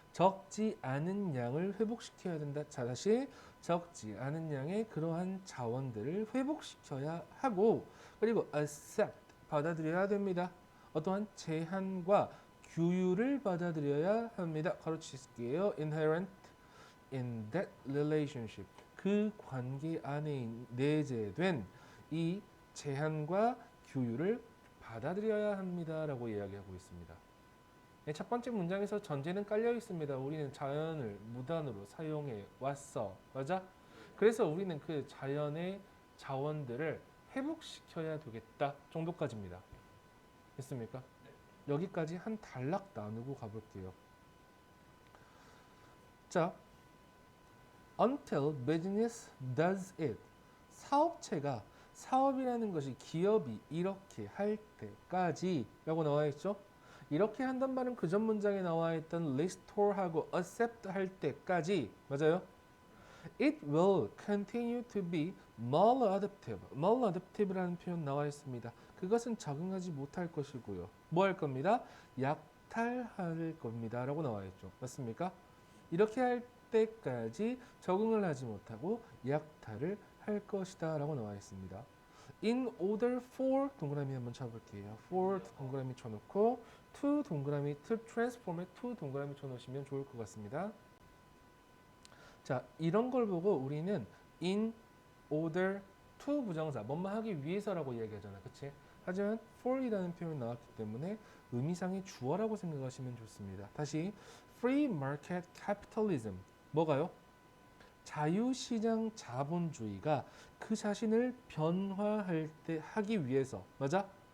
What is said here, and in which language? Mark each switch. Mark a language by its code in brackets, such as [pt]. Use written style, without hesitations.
[ko] 적지 않은 양을 회복시켜야 된다. 자, 다시 적지 않은 양의 그러한 자원들을 회복시켜야 하고 그리고 accept 받아들여야 됩니다. 어떠한 제한과 규율을 받아들여야 합니다. 가로치실게요. [en] Inherent in that relationship. [ko] 그 관계 안에 내재된 이 제한과 규율을 받아들여야 합니다라고 이야기하고 있습니다. 첫 번째 문장에서 전제는 깔려 있습니다. 우리는 자연을 무단으로 사용해 왔어. 맞아? 그래서 우리는 그 자연의 자원들을 회복시켜야 되겠다 정도까지입니다. 됐습니까? 네. 여기까지 한 단락 나누고 가볼게요. [en] 자, until business does it. [ko] 사업체가 사업이라는 것이 기업이 이렇게 할 때까지 라고 나와 있죠. 이렇게 한단 말은 그 전 문장에 나와 있던 restore하고 accept 할 때까지 맞아요. [en] It will continue to be maladaptive. [ko] maladaptive라는 표현 나와 있습니다. 그것은 적응하지 못할 것이고요. 뭐 할 겁니다? 약탈할 겁니다. 라고 나와 있죠. 맞습니까? 이렇게 할 때까지 적응을 하지 못하고 약탈을 할 것이다 라고 나와 있습니다. [en] In order for [ko] 동그라미 한번 쳐볼게요. for 동그라미 쳐놓고 to 동그라미 to transform에 to 동그라미 쳐놓으시면 좋을 것 같습니다. 자, 이런 걸 보고 우리는 in order to 부정사 뭐뭐 하기 위해서라고 이야기하잖아. 그치? 하지만 for이라는 표현이 나왔기 때문에 의미상의 주어라고 생각하시면 좋습니다. 다시 free market capitalism 뭐가요? 자유시장 자본주의가 그 자신을 변화할 때 하기 위해서 맞아?